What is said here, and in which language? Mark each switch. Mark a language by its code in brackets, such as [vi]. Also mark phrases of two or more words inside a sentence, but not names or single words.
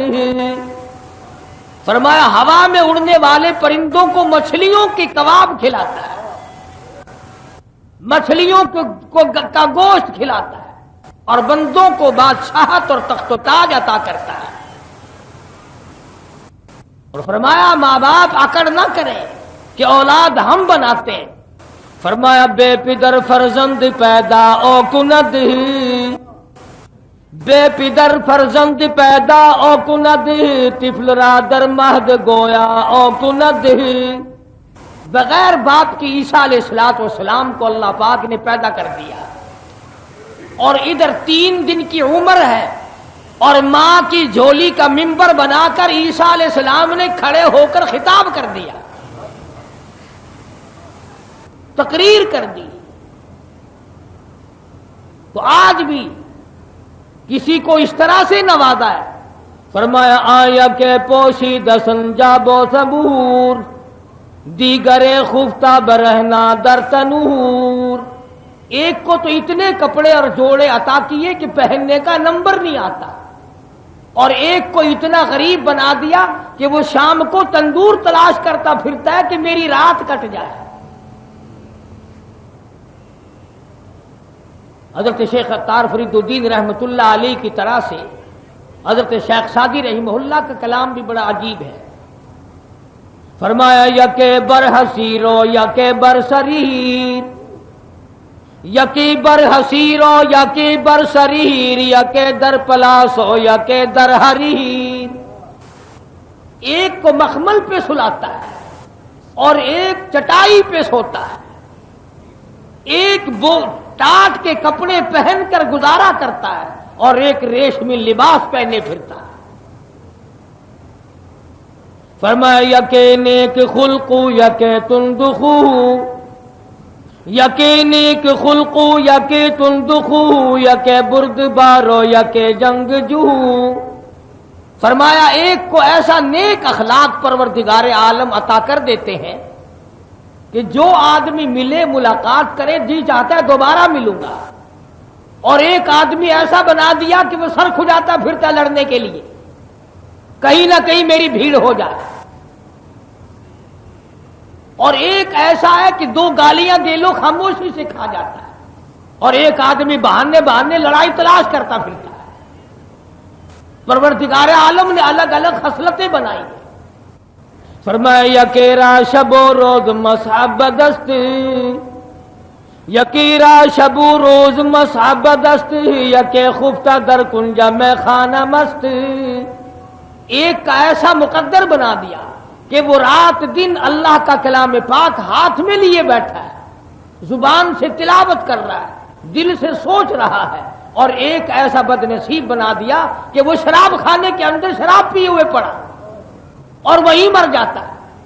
[ur] فرمایا ہوا میں اڑنے والے پرندوں کو مچھلیوں کے کباب کھلاتا ہے، مچھلیوں کا گوشت کھلاتا ہے، اور بندوں کو بادشاہت اور تخت و تاج عطا کرتا ہے۔ اور فرمایا ماں باپ اکڑ نہ کریں کہ اولاد ہم بناتے ہیں۔ [fa] فرمایا بے پدر فرزند پیدا او کند، بے پدر فرزند پیدا او کند، طفل را در مہد گویا او کند۔ [ur] بغیر باپ کی عیسیٰ علیہ السلام کو اللہ پاک نے پیدا کر دیا، اور ادھر 3 دن کی عمر ہے، اور ماں کی جھولی کا ممبر بنا کر عیسیٰ علیہ السلام نے کھڑے ہو کر خطاب کر دیا۔ تقریر کر دی تو آج بھی کسی کو اس طرح سے نوازا ہے، فرمایا [fa] آیا کہ پوشیدہ سنجاب و صبور، دیگر خفتہ برہنا در تنور۔ [ur] ایک کو تو اتنے کپڑے اور جوڑے عطا کیے کہ پہننے کا نمبر نہیں آتا، اور ایک کو اتنا غریب بنا دیا کہ وہ شام کو تندور تلاش کرتا پھرتا ہے کہ میری رات کٹ جائے۔ حضرت شیخ عطار فرید الدین رحمت اللہ علیہ کی طرح سے حضرت شیخ سعدی رحمہ اللہ کا کلام بھی بڑا عجیب ہے۔ [fa] فرمایا یکے بر حسیرو یکے بر سریر، یکی بر حسیرو یکی بر سریر، یکے در پلاسو یکے در حریر۔ [ur] ایک کو مخمل پہ سلاتا ہے اور ایک چٹائی پہ سوتا ہے، ایک وہ ٹاٹ کے کپڑے پہن کر گزارا کرتا ہے اور ایک ریشمی لباس پہنے پھرتا ہے۔ [fa] فرمایا یکے نیک خلقو یکے تندخو، یکے نیک خلقو یکے تندخو، یکے بردبارو یکے جنگ جو۔ [ur] فرمایا ایک کو ایسا نیک اخلاق پروردگار عالم عطا کر دیتے ہیں کہ جو آدمی ملے ملاقات کرے جی چاہتا ہے دوبارہ ملوں گا، اور ایک آدمی ایسا بنا دیا کہ وہ سر کھجاتا پھرتا لڑنے کے لیے، کہیں نہ کہیں میری بھیڑ ہو جائے۔ اور ایک ایسا ہے کہ دو گالیاں دے لو خاموشی سے کھا جاتا ہے، اور ایک آدمی بہانے بہانے لڑائی تلاش کرتا پھرتا ہے۔ پروردگار عالم نے الگ الگ خصلتیں بنائی ہیں۔ [fa] فرمایا یکیرا شب و روز مصحب دست، یکیرا شب و روز مصحب دست، یکے خفتہ در کنجا میں خانہ مست۔ [ur] ایک کا ایسا مقدر بنا دیا کہ وہ رات دن اللہ کا کلام پاک ہاتھ میں لیے بیٹھا ہے، زبان سے تلاوت کر رہا ہے، دل سے سوچ رہا ہے، اور ایک ایسا بد نصیب بنا دیا کہ وہ شراب خانے کے اندر شراب پیے ہوئے پڑا اور وہیں مر جاتا ہے۔